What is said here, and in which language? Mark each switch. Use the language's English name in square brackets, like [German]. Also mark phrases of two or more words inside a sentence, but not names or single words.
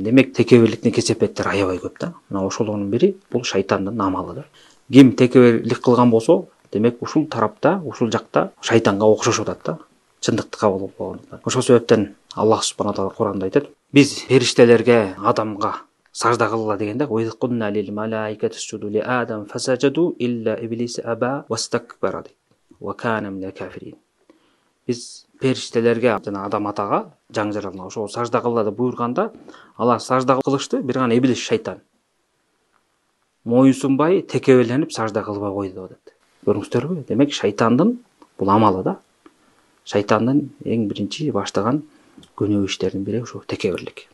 [Kyrgyz] Демек текебирликтин кесепеттери аябай көп да. Мына ошолордун бири бул шайтандын амалы да. Ким текебирлик кылган болсо, демек ушул тарапта, ушул жакта шайтанга окшошуп атат да. Чындыкты кабыл албагандыктан. Ошол себептен Аллах субхана таала Куранда айтат: "Биз фериштелерге, адамга сажда кылгыла" дегенде, [Arabic] "وإذ قلنا للملائكة اسجدوا لآدم فسجدوا إلا إبليس أبى واستكبر وكان من الكافرين. [Kyrgyz] Биз периштелерге жана адам атага жаң жаралган ошол сажда кылгыла деп буйрганда, алар сажда кылышты, бир гана иблис шайтан моюнсунбай, текебирленип сажда кылбай койду деп атат. Көрүңүздөрбү? Демек шайтандын бул амалы да. Шайтандын эң биринчи баштаган күнөө иштердин бири ошо текебирлик.